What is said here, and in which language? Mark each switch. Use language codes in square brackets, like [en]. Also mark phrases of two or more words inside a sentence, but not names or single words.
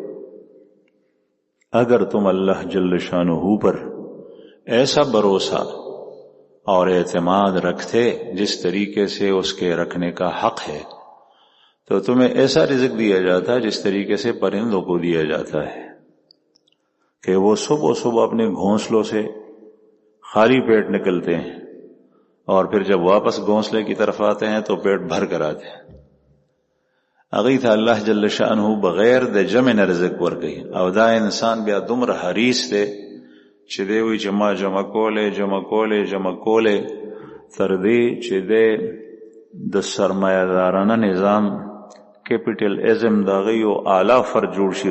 [ur] اگر تم اللہ جل شانہ پر ایسا بھروسہ اور اعتماد رکھتے جس طریقے سے اس کے رکھنے کا حق ہے، تو تمہیں ایسا رزق دیا جاتا جس طریقے سے پرندوں کو دیا جاتا ہے کہ وہ صبح صبح اپنے گھونسلوں سے خالی پیٹ نکلتے ہیں، اور پھر جب واپس گھونسلے کی طرف آتے ہیں تو پیٹ بھر کر آتے ہیں. [ps] اغی تھا اللہ جل شانہ بغیر د جمع نه رزق ورکوي، او دا انسان بیا دومره حریص دی چې دی وایي چې ما جمع کولې تر دې چې دی د سرمایه‌دارانه نظام کیپیټلزم د هغه یو اعلی فرد جوړ شي.